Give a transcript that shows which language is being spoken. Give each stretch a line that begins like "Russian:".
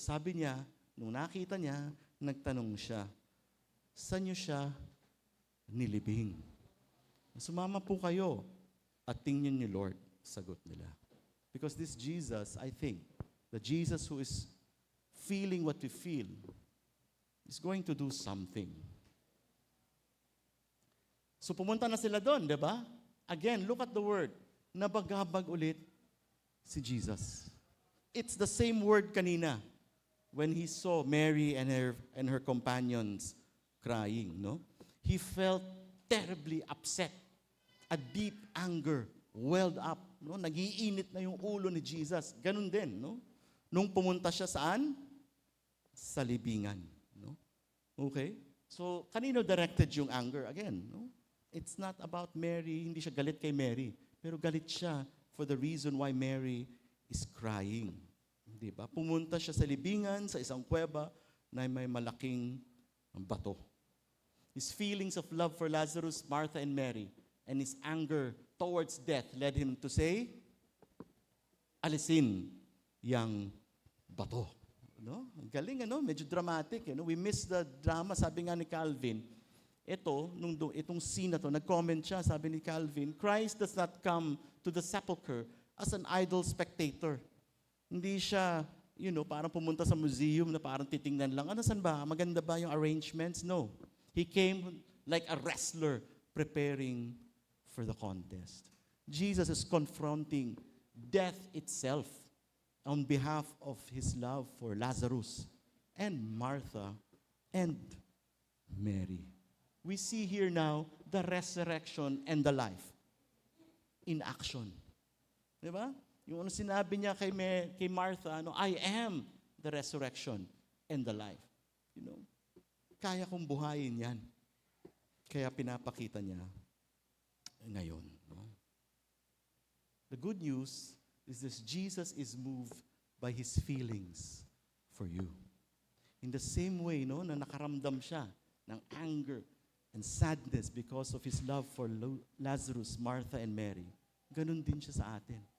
Filipino: Sabi niya, nung nakita niya, nagtanong siya, saan niyo siya nilibing? Sumama po kayo at tingnan niyo, Lord, sagot nila.
English: Because this Jesus, I think, the Jesus who is feeling what we feel, is going to do something.
Filipino: So pumunta na sila doon, di ba?
English: Again, look at the word.
Filipino: Nabagabag ulit si Jesus.
English: It's the same word kanina when he saw Mary and her companions crying, no? He felt terribly upset. A deep anger welled up, no?
Filipino: Nagiinit na yung ulo ni Jesus. Ganun din, no? Nung pumunta siya saan? Sa libingan, no? Okay? So, kanino directed yung anger?
English: Again, no? It's not about Mary,
Filipino: hindi siya galit kay Mary, pero galit siya
English: for the reason why Mary is crying. Di ba?
Filipino: Pumunta siya sa libingan, sa isang kuweba na may malaking bato.
English: His feelings of love for Lazarus, Martha, and Mary, and his anger towards death led him to say,
Filipino: alisin yang bato. No? Galing, ano? Medyo dramatic.
English: We miss the drama.
Filipino: Sabi nga ni Calvin, itong scene na to, nag-comment siya, sabi ni Calvin,
English: Christ does not come to the sepulcher as an idle spectator.
Filipino: Hindi siya, parang pumunta sa museum na parang titingnan lang, saan ba? Maganda ba yung arrangements? No.
English: He came like a wrestler preparing for the contest. Jesus is confronting death itself on behalf of his love for Lazarus and Martha and Mary. We see here now the resurrection and the life in action. Di ba?
Filipino: Yung sinabi niya kay Martha,
English: I am the resurrection and the life.
Filipino: Kaya kong buhayin yan. Kaya pinapakita niya ngayon. No?
English: The good news is this: Jesus is moved by His feelings for you. In the same way,
Filipino: na nakaramdam siya ng
English: anger and sadness because of His love for Lazarus, Martha, and Mary,
Filipino: ganun din siya sa atin.